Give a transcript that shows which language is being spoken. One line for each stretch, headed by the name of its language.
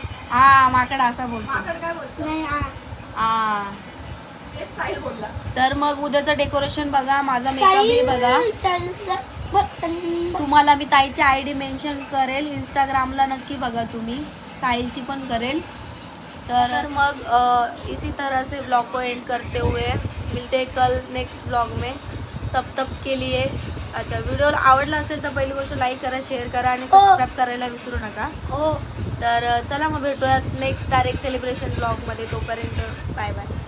Marathi: हा माकड असा बोलतो. माकड काय बोलतो? नाही आ. हा. तेच साहिल बोलला. तर मग उद्याचं डेकोरेशन बघा. माझा मेकअप बघा. तुम्हाला मी ताईची ID मेन्शन करेल. इंस्टाग्रामला नक्की बघा तुम्ही. साहिलची पण करेल. तर मग
Hindi: इसी तरह से ब्लॉग को एंड करते हुए मिलते हैं कल नेक्स्ट ब्लॉग में. तब के लिए अच्छा
Marathi: व्हिडिओ आवडला असेल तर पहिली गोष्ट लाईक करा, शेअर करा आणि सबस्क्राईब करायला विसरू नका. हो. तर चला मग भेटूयात नेक्स्ट डायरेक्ट सेलिब्रेशन ब्लॉगमध्ये. तोपर्यंत बाय बाय.